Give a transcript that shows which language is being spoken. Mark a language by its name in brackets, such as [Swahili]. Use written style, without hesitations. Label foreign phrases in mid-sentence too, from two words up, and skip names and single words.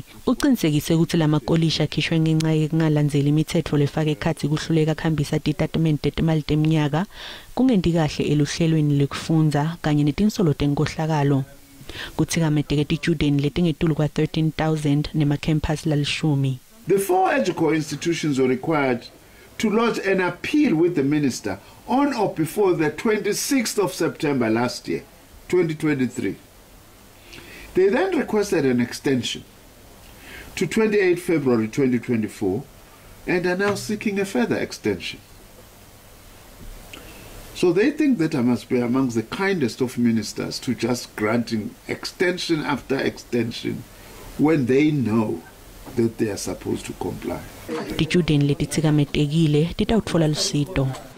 [Swati] Uqinisekise ukuthi lamakolishi akhishwe ngenxa yekungalandzeli imitsetfo lefaka ekhatsi kuhluleka kuhambisa titatimende tetimali teminyaka kungenti kahle eluhlelweni lekufundza kanye netinsolo tenkohlakalo. Kutsikamete tijudeni letingetulu kwa 13,000 nemacampus lalishumi. [English] The four educational institutions were required to lodge an appeal with the minister on or before the 26th of September last year, 2023. They then requested an extension to 28 February 2024 and are now seeking a further extension. So they think that I must be amongst the kindest of ministers to just granting extension after extension when they know that they are supposed to comply. [Swati] Tijudeni letitsikametekile titawutfola lusito.